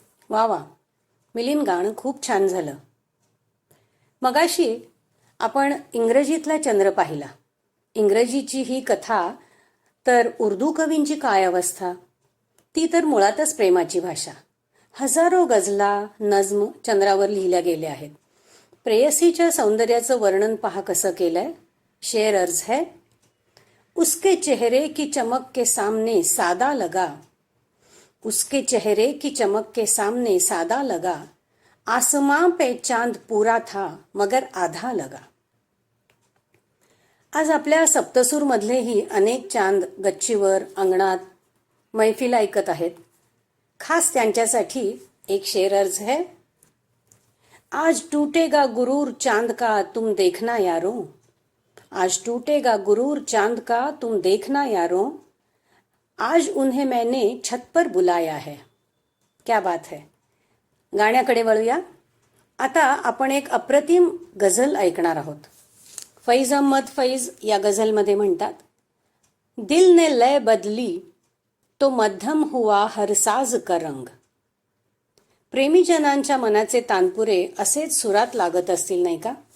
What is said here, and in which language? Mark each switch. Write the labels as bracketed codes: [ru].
[mr] वा वा, मिलिंद गाणं खूप छान झालं. मगाशी आपण इंग्रजीतला चंद्र पाहिला. इंग्रजीची ही कथा तर उर्दू कवींची काय अवस्था. ती तर मुळातच प्रेमाची भाषा. हजारो गझला नज्म चंद्रावर लिहिल्या गेल्या आहेत. प्रेयसीच्या सौंदर्याचं वर्णन पहा कसं केलंय. [hi] शेर अर्ज है, उसके चेहरे की चमक के सामने सादा लगा, उसके चेहरे की चमक के सामने सादा लगा, आसमां पे चांद पूरा था मगर आधा लगा. [mr] आज आपल्या सप्तसूर मधलेही अनेक चांद गच्चीवर अंगणात मैफिल ऐकत आहेत. खास त्यांच्यासाठी एक [hi] शेर अर्ज है. आज टूटेगा गुरूर चांद का तुम देखना यारो, आज टूटेगा गुरूर चांद का तुम देखना यारों, आज उन्हें मैंने छत पर बुलाया है. क्या बात है. [mr] गाण्याकडे वळूया. आता आपण एक अप्रतिम गझल ऐकणार आहोत. फैज अहमद फैज या गझलमध्ये म्हणतात, [hi] दिल ने लय बदली तो मध्यम हुआ हर साज का रंग, [mr] प्रेमीजनांच्या मनाचे तानपुरे असेच सुरात लागत असतील नाही का?